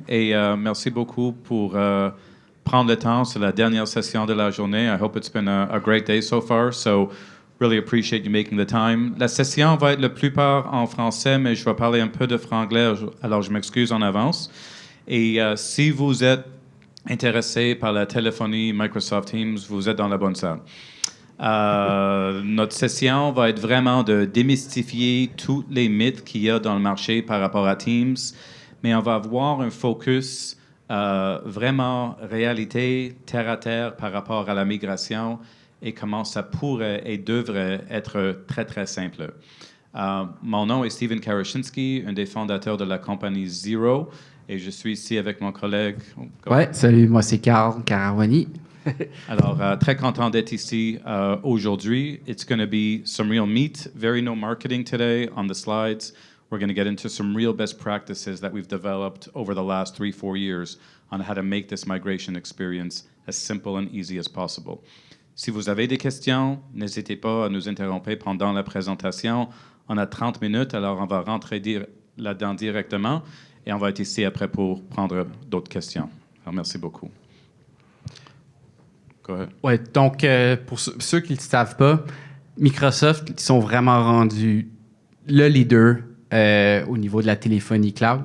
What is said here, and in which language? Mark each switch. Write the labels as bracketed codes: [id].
[fr] Et merci beaucoup pour prendre le temps. C'est la dernière session de la journée. [en] I hope it's been a great day so far. So really appreciate you making the time. [fr] La session va être la plupart en français, mais je vais parler un peu de franglais, alors je m'excuse en avance. Et si vous êtes intéressé par la téléphonie Microsoft Teams, vous êtes dans la bonne salle. Notre session va être vraiment de démystifier tous les mythes qu'il y a dans le marché par rapport à Teams, mais on va avoir un focus vraiment réalité, terre à terre par rapport à la migration et comment ça pourrait et devrait être très, très simple. Mon nom est Steven Karashinsky, un des fondateurs de la compagnie Xero, et je suis ici avec mon collègue. Ouais, salut, moi c'est Carl Carawani. Alors, très content d'être ici aujourd'hui. [en] It's going to be some real meat, very no marketing today on the slides. We're going to get into some real best practices that we've developed over the last 3-4 years on how to make this migration experience as simple and easy as possible. [fr] Si vous avez des questions, n'hésitez pas à nous interrompre pendant la présentation. On a 30 minutes, alors on va rentrer là-dedans directement et on va être ici après pour prendre d'autres questions. Alors, merci beaucoup. Ouais, donc, pour ceux qui ne le savent pas, Microsoft, ils sont vraiment rendus le leader au niveau de la téléphonie cloud.